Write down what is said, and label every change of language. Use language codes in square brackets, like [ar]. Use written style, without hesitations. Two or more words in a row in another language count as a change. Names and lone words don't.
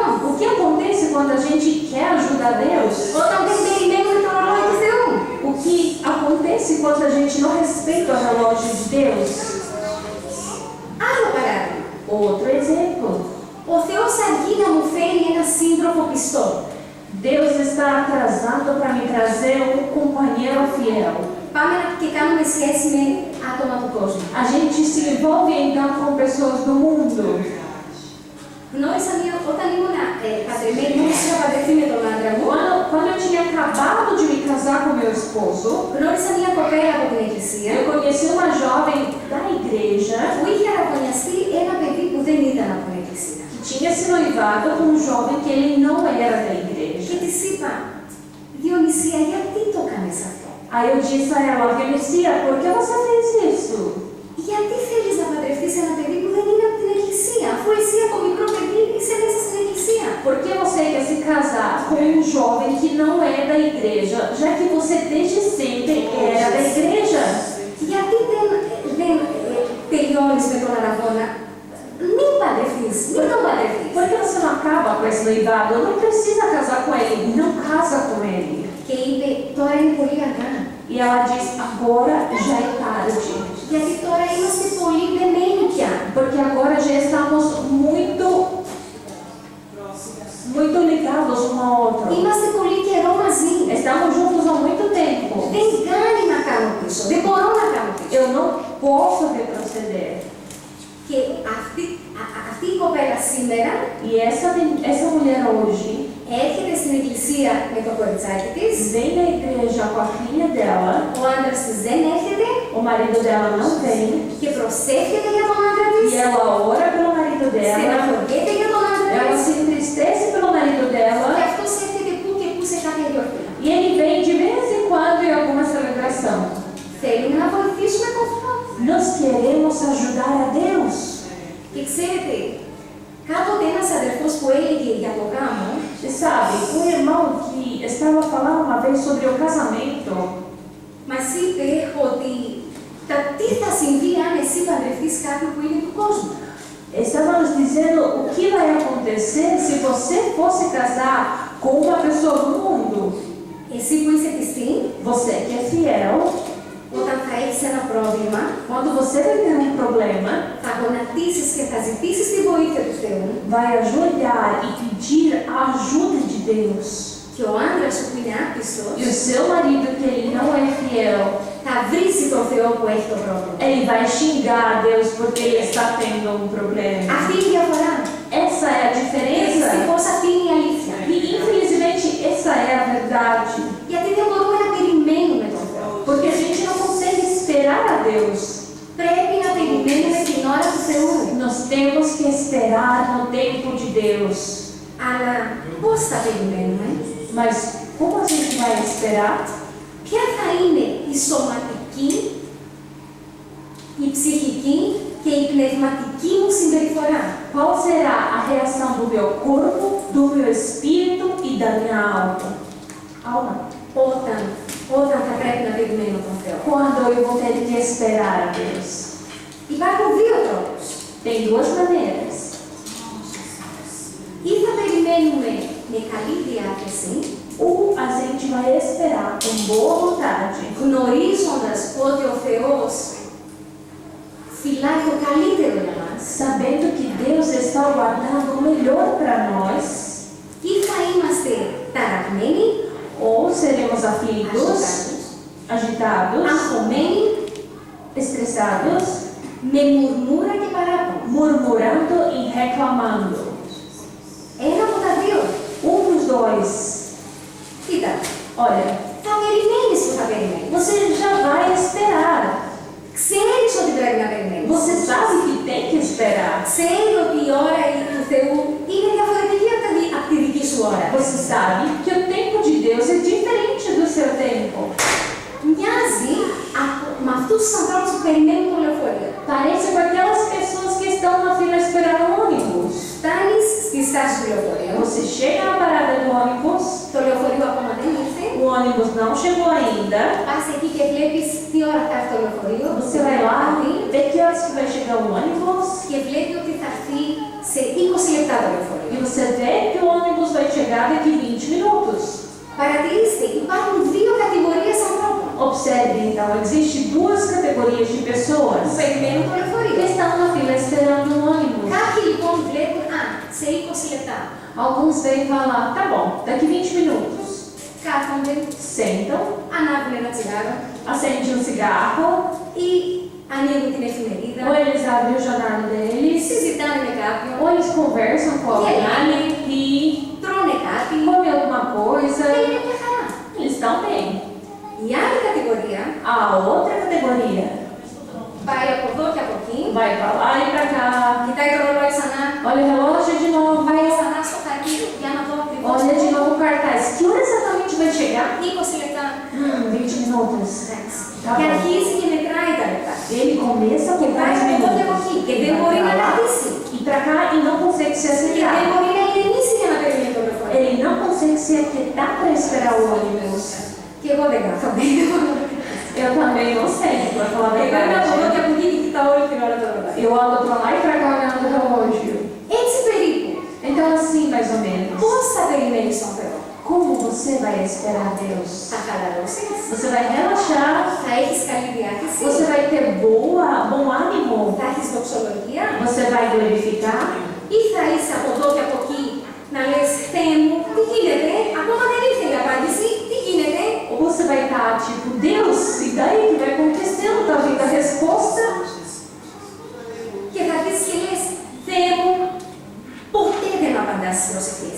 [pt] O que acontece quando a gente quer ajudar Deus? [el] όταν δεν περιμένουμε το ρολόι του Θεού. [pt] O que acontece quando a gente não respeita o relógio de Deus? [el] Άλλο παράδειγμα. [pt] Outro exemplo. [el] Ο Θεός αργεί να μου φέρει ένα σύντροφο πιστό. [pt] Deus está atrasado para me trazer um companheiro fiel. [el] Πάμε και κάνουμε σχέση με άτομα του κόσμου. [pt] A gente se envolve então com pessoas do mundo. [el] Γνώρισα όταν ήμουν παντρεμένη, μόλις είχα παντρευτεί με τον άντρα μου, [pt] Quando eu tinha acabado de me casar com meu esposo, [el] γνώρισα μια κοπέλα από την εκκλησία [pt] eu conheci uma jovem da igreja [el] που είχε αραβωνιαστεί ένα παιδί που δεν ήταν από την εκκλησία. [pt] que tinha se noivado com um jovem que ele não era da [el] Και [pt] igreja. [el] της είπα, Διονυσία, γιατί το κάνεις αυτό? [pt] Aí eu disse a ela: Vinícius, por que você fez isso? [el] Γιατί θέλεις να παντρευτείς ένα παιδί που δεν είναι από την εκκλησία, αφού εσύ από μικρό παιδί είσαι μέσα στην εκκλησία? [pt] Por que você quer se casar com um igreja, já que você desde sempre era da igreja? [el] Γιατί δεν τελειώνεις με τον αραβόνα? Μην παντρευτείς, μην τον παντρευτείς. [pt] Por que você não acaba com esse noivado? Não precisa casar com ele, não casa com ele. [el] Και είπε, τώρα είναι πολύ αργά. [pt] E ela diz, agora já é tarde. [el] Γιατί τώρα είμαστε πολύ δεμένοι πια. [pt] Porque agora já estamos muito ligados um ao outro. [el] Είμαστε πολύ καιρό μαζί. [pt] Estamos juntos há muito tempo. [el] Δεν κάνει να κάνω πίσω. Δεν μπορώ να κάνω πίσω. [pt] Eu não posso retroceder. [el] Και αυτή η κοπέλα σήμερα [pt] E essa mulher hoje [el] έρχεται στην εκκλησία με το κοριτσάκι της. [pt] vem na igreja com a filha dela. [el] Ο άντρας της δεν έρχεται [pt] O marido dela não vem. [el] και προσεύχεται για τον άντρα της. [pt] E ela ora pelo marido dela. [el] Στεναχωριέται για τον άντρα [pt] Ela [el] της. [pt] se entristece pelo marido [el] Και [pt] dela. [el] αυτός έρχεται που και που σε κάποια γιορτή. [pt] E ele vem de vez em quando em alguma celebração. [el] Θέλουμε να βοηθήσουμε τον Θεό. [pt] Nós queremos ajudar a Deus. [el] Και ξέρετε, κάποτε ένας αδερφός που έλεγε για το γάμο, [pt] E sabe, um irmão que estava falando uma vez sobre o casamento, [el] μας είπε ότι τι θα συμβεί αν εσύ παντρευτείς κάποιον που είναι του κόσμου. [pt] estava nos dizendo o que vai acontecer se você fosse casar com uma pessoa do mundo. [el] Εσύ που είσαι πιστή, [pt] Você que é fiel, [el] όταν θα έχεις ένα πρόβλημα, [pt] quando você vai ter um problema, [el] θα γονατίσεις και θα ζητήσεις τη βοήθεια του Θεού. [pt] vai ajoelhar e pedir a ajuda de Deus. [el] Και ο άντρας σου που είναι άπιστος, [pt] E o seu marido, que ele não é fiel, [el] θα βρίσει τον Θεό που έχει το πρόβλημα. [pt] ele vai xingar a Deus porque ele está tendo um problema. [el] Αυτή είναι η διαφορά. [pt] Essa é a [el] Και [pt] diferença. [el] δυστυχώς αυτή είναι η αλήθεια. [pt] E infelizmente essa é a verdade. [el] Γιατί δεν μπορούμε να περιμένουμε τον Θεό. [pt] Porque a gente não consegue esperar a Deus. [el] Πρέπει να περιμένουμε την ώρα του Θεού. [pt] Nós temos que esperar no tempo de Deus. [el] Αλλά πώς θα περιμένουμε? [pt] Mas como a gente vai esperar? [el] Ποια θα είναι η σωματική, η ψυχική και η πνευματική μου συμπεριφορά? [pt] Qual será a reação do meu corpo, do meu espírito e da minha alma? [el] Όταν θα πρέπει να περιμένω τον Θεό. [pt] Quando eu vou ter que esperar a Deus? [el] Υπάρχουν δύο τρόπους. [pt] Tem duas maneiras. [el] Ή θα περιμένουμε με καλή διάθεση, [pt] Ou a gente vai esperar com boa vontade, [el] γνωρίζοντας ότι ο Θεός φυλάει το καλύτερο για μας, [pt] sabendo que Deus está guardando o melhor para nós, [el] ή θα είμαστε ταραγμένοι, [pt] ou seremos aflitos, agitados, [el] αγχωμένοι, [pt] estressados, [el] με μουρμούρα και παράπονο. [pt] murmurando e reclamando. [el] Ένα από τα δύο. [pt] Dos dois. [el] Κοίτα, [pt] Olha, [el] θα περιμένεις που θα περιμένεις. [pt] você já vai esperar. [el] Ξέρεις ότι πρέπει να περιμένεις. [pt] Você sabe que tem que esperar. [el] Ξέρει ότι η ώρα του Θεού είναι διαφορετική από τη δική σου ώρα. [pt] Você sabe que o tempo de Deus é diferente do seu tempo. [el] Μοιάζει με αυτούς τους ανθρώπους που περιμένουν το λεωφορείο. [pt] Parece com aquelas pessoas que estão na fila esperando o ônibus. [el] Φτάνεις στη στάση του λεωφορείου, [pt] Você chega na parada do ônibus, [el] το λεωφορείο ακόμα δεν ήρθε, [pt] o ônibus não chegou ainda. [el] πας εκεί και βλέπεις τι ώρα θα έρθει το λεωφορείο, [pt] Você vai lá, vê que horas que vai chegar o ônibus [el] και βλέπει ότι θα έρθει σε 20 λεπτά το λεωφορείο. [pt] e você vê que o ônibus vai chegar daqui 20 minutos. [el] Παρατηρήστε, υπάρχουν δύο κατηγορίες ανθρώπων [pt] Observe então, existem duas categorias de [el] που [pt] pessoas [el] περιμένουν το [pt] que [el] λεωφορείο. [pt] estão na fila esperando o ônibus. [el] Κάποιοι λοιπόν βλέπουν, σε 20 λεπτά. [pt] Alguns vêm falar, tá bom, daqui 20 minutos. [el] Κάθονται, [pt] Sentam, [el] ανάβουν ένα τσιγάρο [pt] acendem um cigarro, [el] ή ανοίγουν την εφημερίδα, [pt] ou eles abrem o jornal deles, [el] συζητάνε με κάποιον, [pt] ou eles conversam com alguém e [el] τρώνε κάτι [pt] comem alguma coisa. [el] και είναι μια χαρά. [pt] Eles estão bem. [el] Η άλλη κατηγορία [pt] A outra categoria [el] πάει από εδώ και από εκεί, [pt] vai pra lá e pra cá. [el] κοιτάει το ρολόι ξανά, [pt] Olha o relógio de novo. [el] πάει ξανά στο χαρτί για να δω ακριβώς [pt] Olha de novo o cartaz. Que hora exatamente vai chegar? [el] 20 λεπτά. [pt] 20 minutos. Tá [el] Και [pt] bom. [el] αρχίζει και μετράει τα λεπτά. [pt] Ele começa a [el] Και [pt] contar [el] πάει [pt] os [el] από εδώ και από [pt] minutos. [el] εκεί και [pt] Ele [el] δεν [pt] vai [el] μπορεί [pt] pra [el] να [pt] lá [el] καθίσει. [pt] e pra cá e não consegue se [el] Και δεν [pt] acelerar. [el] μπορεί να ηρεμήσει για να περιμένει το λεωφορείο. [pt] Ele não consegue se parecia que dá para esperar o ônibus. [el] Και εγώ δεν κάθομαι. [pt] Eu também não sei, para falar a [el] Εγώ είμαι από εδώ [pt] verdade. [el] και από εκεί και κοιτάω όλη την ώρα το ρολόι. [pt] Eu ando para lá e para cá olhando o relógio. [el] Έτσι περίπου. [pt] Então, assim, mais ou menos. [el] Πώς θα περιμένεις τον Θεό? [pt] Como você vai esperar Deus? [el] Θα χαλαρώσεις? [pt] Você vai relaxar, [el] Θα έχεις καλή διάθεση? [pt] você vai ter bom ânimo, [el] Θα έχεις δοξολογία? [pt] você vai glorificar, [el] Ή θα είσαι από εδώ και από εκεί να λες Θεέ μου, τι γίνεται? Ακόμα δεν ήρθε η απάντηση. Τι γίνεται? [pt] ou você vai estar tipo, Deus, e daí que vai acontecendo, tá vindo a resposta, [el] Και θα αρχίσεις και λες Θεέ μου, ποτέ δεν απαντάς στις προσευχές.